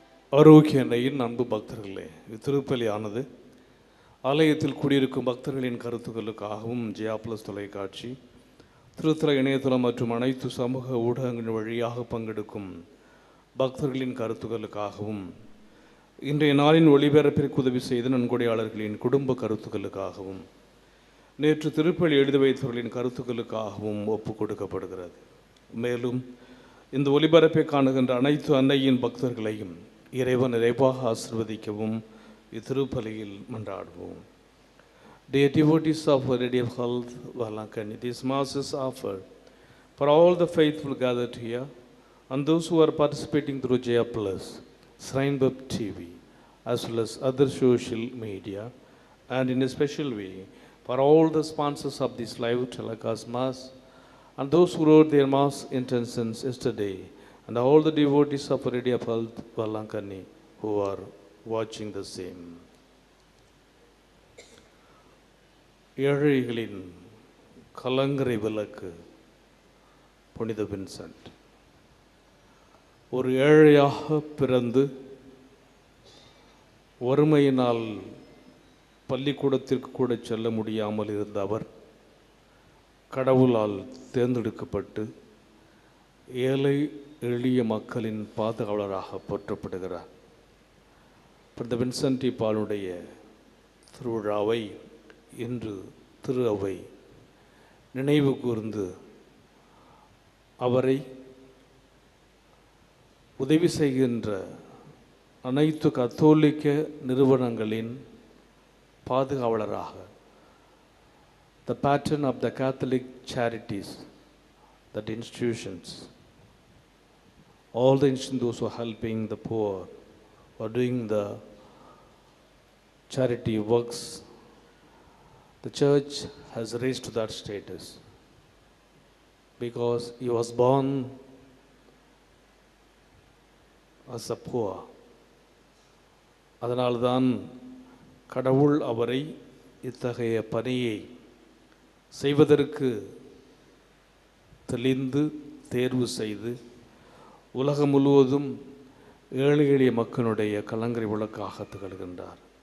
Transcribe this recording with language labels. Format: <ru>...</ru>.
<ta>ஆரோக்கிய அன்னையின் அன்பு பக்தர்களே, திருப்பலியானது ஆலயத்தில் கூடியிருக்கும் பக்தர்களின் கருத்துக்களுக்காகவும் ஜெயா பிளஸ் தொலைக்காட்சி, திருத்தல இணையதளம் மற்றும் அனைத்து சமூக ஊடகங்கள் வழியாக பங்கெடுக்கும் பக்தர்களின் கருத்துக்களுக்காகவும், இன்றைய நாளின் ஒளிபரப்பிற்கு உதவி செய்த நன்கொடையாளர்களின் குடும்ப கருத்துக்களுக்காகவும், நேற்று திருப்பலி எழுதி வைத்தவர்களின் கருத்துக்களுக்காகவும் ஒப்புக் கொடுக்கப்படுகிறது. மேலும் இந்த ஒளிபரப்பை காணுகின்ற அனைத்து அன்னையின் பக்தர்களையும் இறைவன் நிறைவாக ஆசீர்வதிக்கவும் இத்திருப்பலியில் மன்றாடுவோம்.</ta> <en>Dear devotees of Our Lady of Health, Valankani, this Mass is offered for all the faithful gathered here and those who are participating through Jaya Plus, Shrine Web TV, as well as other social media, and in a special way for all the sponsors of this live telecast Mass and those who wrote their Mass intentions yesterday, and all the devotees of Our Lady of Health, Valankani, who are watching the same.</en> <ta>ஏழைகளின் கலங்கரை விளக்கு புனித Vincent ஒரு ஏழையாக பிறந்து வறுமையினால் பள்ளிக்கூடத்திற்கு கூட செல்ல முடியாமல் இருந்த அவர் கடவுளால் தேர்ந்தெடுக்கப்பட்டு ஏழை எளிய மக்களின் பாதுகாவலராக போற்றப்படுகிறார். புனித வின்சென்ட் பாலுடைய திருவிழாவை இன்று திரு அவை நினைவு கூர்ந்து அவரை உதவி செய்கின்ற அனைத்து கத்தோலிக்க நிறுவனங்களின் பாதுகாவலராக,</ta> <en>the patron of the Catholic charities, that institutions, all the institutions, those who are helping the poor, or doing the charity works, the church has raised to that status because he was born as a poor.</en> <ta>அதனால்தான் கடவுள் அவரை இத்தகைய பணியை செய்வதற்கு தெளிந்து தேர்வு செய்து உலகம் முழுவதும் ஏழை எளிய மக்களுடைய கலங்கரை விளக்காக திகழ்கின்றார்.</ta>